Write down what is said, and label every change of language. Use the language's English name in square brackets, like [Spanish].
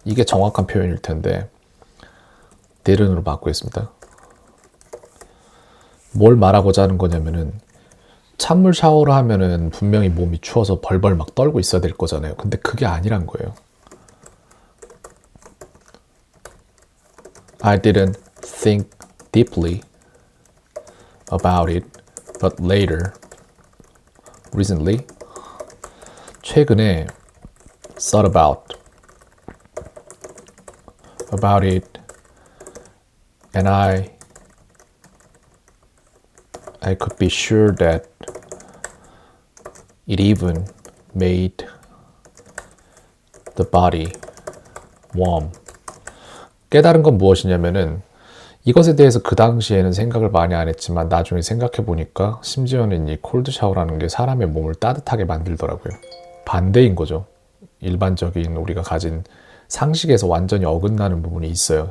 [Korean] 이게 정확한 표현일 텐데 didn't으로 바꾸겠습니다. 뭘 말하고자 하는 거냐면은 찬물 샤워를 하면은 분명히 몸이 추워서 벌벌 막 떨고 있어야 될 거잖아요. 근데 그게 아니란 거예요. [English] I didn't think deeply about it, but later, recently, [Korean] 최근에 [English] thought about it, and I could be sure that it even made the body warm. [Korean] 깨달은 건 무엇이냐면은 이것에 대해서 그 당시에는 생각을 많이 안 했지만 나중에 생각해 보니까 심지어는 이 콜드 샤워라는 게 사람의 몸을 따뜻하게 만들더라고요. 반대인 거죠. 일반적인 우리가 가진 상식에서 완전히 어긋나는 부분이 있어요.